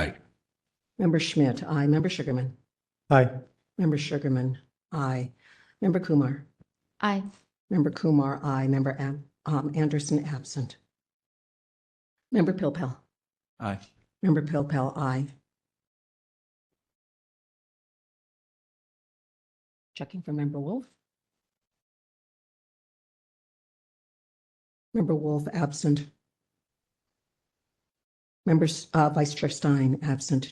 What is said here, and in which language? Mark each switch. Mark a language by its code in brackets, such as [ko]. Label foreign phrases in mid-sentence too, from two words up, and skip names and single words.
[en] Member Schmidt, aye. Member Sugarman. Aye. Member Sugarman, aye. Member Kumar. Aye. Member Kumar, aye. Member Anderson, absent. Member Pilpel. Aye. Member Pilpel, aye. Checking for Member Wolf. Member Wolf, absent. Members, Vice Chair Stein, absent.